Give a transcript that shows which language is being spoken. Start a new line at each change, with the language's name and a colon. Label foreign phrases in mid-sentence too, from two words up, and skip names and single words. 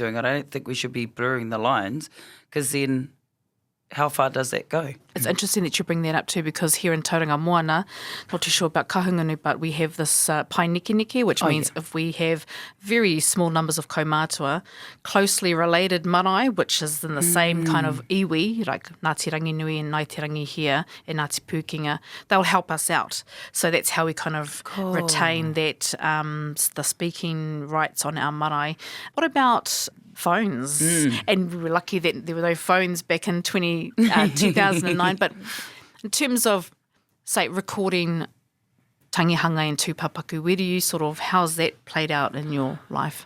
English: I don't think we should be blurring the lines, because then how far does that go? It's interesting that you bring that up too, because here in Tauranga Moana, not too sure about kahungunu, but we have this
Māori: pai niki,
English: which means if we have very small numbers of kaumātua, closely related marae, which is in the same kind of iwi, like Ngāti Ranginui and Ngāti Rangi here and Ngāti Pūkenga, they'll help us out. So that's how we kind of retain that the speaking rights on our marae. What about phones? And we were lucky that there were no phones back in 2009. But in terms of, say, recording Tangihanga and tūpapaku, where do you how's that played out in your life?